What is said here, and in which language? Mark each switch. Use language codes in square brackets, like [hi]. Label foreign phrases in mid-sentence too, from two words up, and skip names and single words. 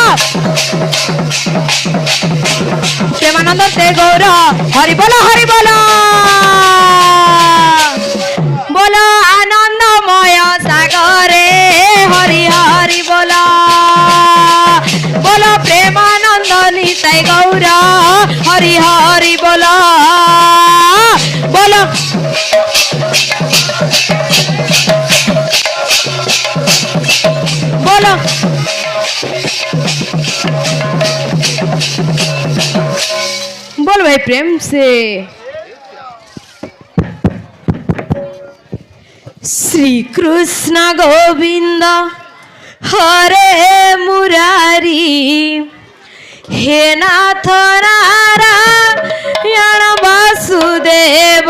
[bn] প্রেমানন্দ তে গৌরা হরি বলা হরি বলা বলা আনন্দময় সাগরে হরি হরি বলা বলা প্রেমানন্দ নিতাই গৌরা হরি হরি বলা বলা [hi] বলো बोल भाई प्रेम से श्री कृष्ण गोविंद हरे मुरारी हे नाथ नारायण वासुदेव